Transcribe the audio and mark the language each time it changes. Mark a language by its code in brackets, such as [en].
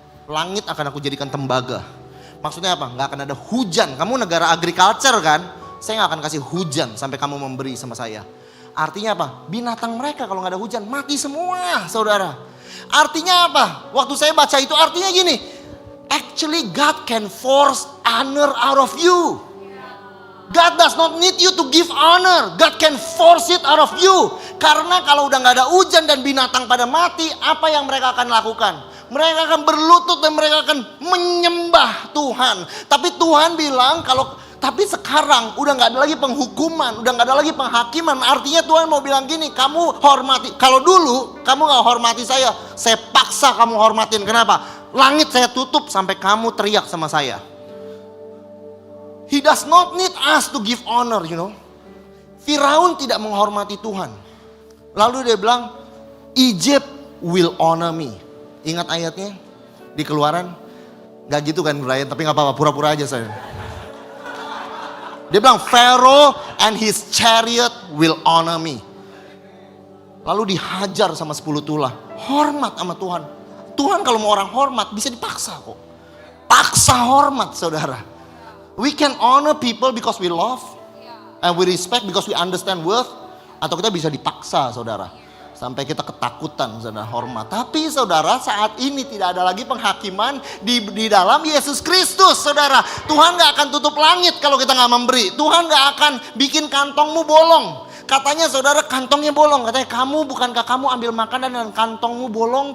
[id] Langit akan aku jadikan tembaga. Maksudnya apa? Nggak akan ada hujan. Kamu negara agriculture kan? Saya nggak akan kasih hujan sampai kamu memberi sama saya. Artinya apa? Binatang mereka kalau nggak ada hujan mati semua, saudara. Artinya apa? Waktu saya baca itu artinya gini. [en] Actually God can force honor out of you. God does not need you to give honor. God can force it out of you. [id] Karena kalau udah gak ada hujan dan binatang pada mati, apa yang mereka akan lakukan? Mereka akan berlutut dan mereka akan menyembah Tuhan. Tapi Tuhan bilang tapi sekarang udah gak ada lagi penghukuman, udah gak ada lagi penghakiman. Artinya Tuhan mau bilang gini, kamu hormati. Kalau dulu kamu gak hormati saya paksa kamu hormatin. Kenapa? Langit saya tutup sampai kamu teriak sama saya. [en] He does not need us to give honor, you know. [id] Firaun tidak menghormati Tuhan. Lalu dia bilang, [en] Egypt will honor me. [id] Ingat ayatnya di Keluaran? Gak gitu kan Brian, tapi gak apa-apa, pura-pura aja saya. Dia bilang, [en] Pharaoh and his chariot will honor me. [id] Lalu dihajar sama 10 tulah. Hormat sama Tuhan. Tuhan kalau mau orang hormat bisa dipaksa kok. Paksa hormat, saudara. [en] We can honor people because we love. And we respect because we understand worth. [id] Atau kita bisa dipaksa, saudara. Sampai kita ketakutan, saudara, hormat. Tapi saudara, saat ini tidak ada lagi penghakiman di dalam Yesus Kristus, saudara. Tuhan gak akan tutup langit kalau kita gak memberi. Tuhan gak akan bikin kantongmu bolong. Katanya saudara, kantongnya bolong. Katanya, bukankah kamu ambil makanan dan kantongmu bolong?